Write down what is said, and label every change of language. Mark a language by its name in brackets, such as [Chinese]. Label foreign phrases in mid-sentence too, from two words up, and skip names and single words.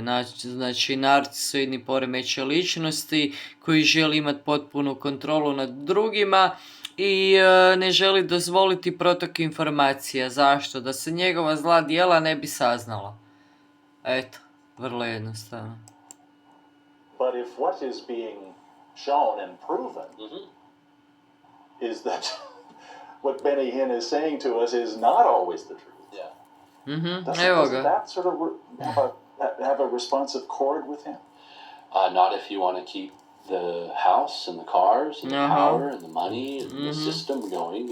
[Croatian] Znači, narcisoidni poremećaj ličnosti koji želi imati potpunu kontrolu nad drugima i ne želi dozvoliti protok informacija. Zašto? Da se njegova zla djela ne bi saznala. Eto, vrlo jednostavno. [English] But if what is being shown and proven Mm-hmm. is that what Benny Hinn is saying to us is not always the truth, Yeah. [Croatian] Evo [English] doesn't [Croatian] ga. [English] that sort of have a responsive chord with him? Not if you want to keep the house and the cars and the power and the money and the system going.